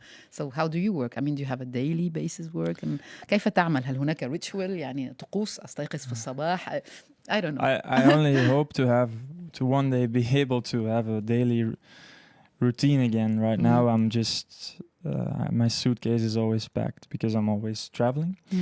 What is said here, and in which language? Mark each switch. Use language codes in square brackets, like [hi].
[en] So how do you work? I mean, do you have a daily basis work? [ar] And كيف تعمل؟ هل هناك ritual يعني طقوس أستيقظ في الصباح؟ [en] I don't know. I only hope to one day be able to have a daily routine again. Right now, I'm just my suitcase is always packed because I'm always traveling.